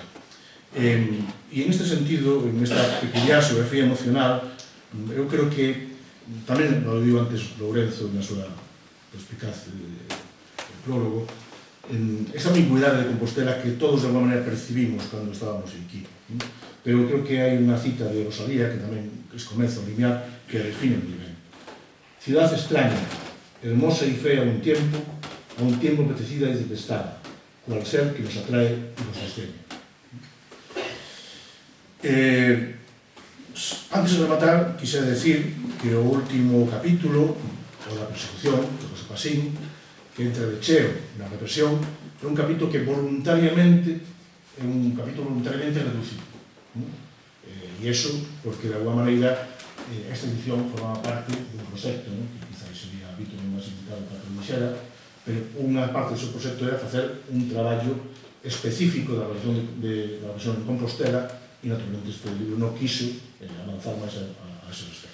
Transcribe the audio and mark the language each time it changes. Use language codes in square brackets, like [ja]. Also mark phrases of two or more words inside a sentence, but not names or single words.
[gl] E en este sentido, en esta peculiar xeografía emocional, eu creo que, tamén lo digo antes Lourenzo na súa perspicaz prólogo, esa ambigüidade de Compostela que todos de alguma maneira percibimos cando estábamos aquí. Pero creo que hai unha cita de Rosalía que tamén comeza a limiar que define moi ben. [es] Ciudad extraña, hermosa y fea a un tiempo apetecida y detestada, cual ser que nos atrae y nos sostiene. [gl] Antes de rematar, [es] quisiera decir [gl] que o último capítulo, o da persecución, de José Pasín, que entra de cheo na represión, é un capítulo que voluntariamente reducido. E iso, porque de alguma maneira esta edición formaba parte dun proxecto, que quizás sería habitual máis indicado para que lo dixera, pero unha parte do seu proxecto era facer un traballo específico da región de Compostela e naturalmente este libro non quiso avanzar máis a ese respecto.